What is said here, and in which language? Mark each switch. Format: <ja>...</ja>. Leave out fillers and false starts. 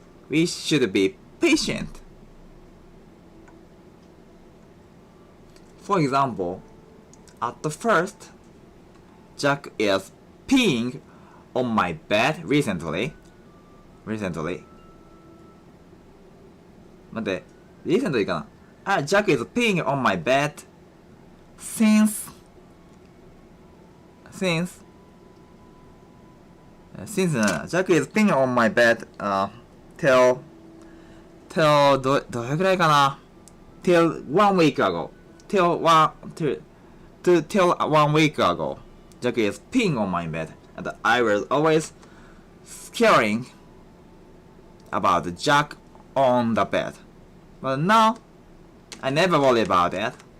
<en>We should be patient. For example, at the first, Jack is peeing on my bed recently.</en> <ja>待って、recently かな。</ja> <en>Jack is peeing on my bed since Jack is peeing on my bed till</en> <ja>どれくらいかな</ja> <en>till 1 week ago till 1 week ago Jack is peeing on my bed and I was always scaring about Jack on the bed, but now I never worry about it.</en>